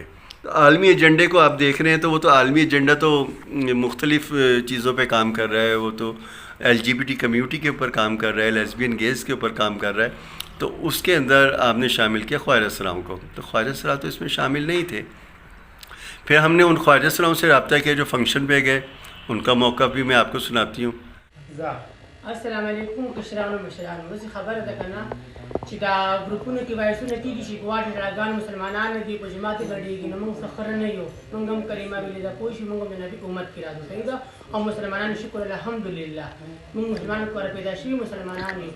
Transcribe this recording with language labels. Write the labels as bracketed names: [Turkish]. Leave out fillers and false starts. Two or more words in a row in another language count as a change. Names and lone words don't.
[Urdu] عالمی ایجنڈے کو آپ دیکھ رہے ہیں تو وہ تو عالمی ایجنڈا تو مختلف چیزوں پہ کام کر رہا ہے، وہ تو [English] LGBT community [Urdu] کے اوپر کام کر رہا ہے، [English] lesbian gays [Urdu] کے اوپر کام کر رہا ہے۔ تو اس کے اندر آپ نے شامل کیا خواہر اسراؤں کو، تو خواہر اسرا تو اس میں شامل نہیں تھے۔ پھر ہم نے ان خواہر اسراؤں سے رابطہ کیا جو فنکشن پہ گئے، ان کا موقف بھی میں آپ کو سناتی ہوں۔ [Arabic] السلام علیکم [Pashto] کشرانو مشرانو، بس خبر ده کنه چې دا ګروپونو کې وایسونه کېږي چې ګواډ ډراګان مسلمانان دي په جماعت ګډېږي، نو موږ سخر نه یو، موږ هم کلمه ویلې ده، پوه شي موږ هم د نبي په امت کې راځو، صحیح ده؟ او مسلمانانو شکر الحمدلله موږ مسلمانانو کور پیدا شوي مسلمانان یو.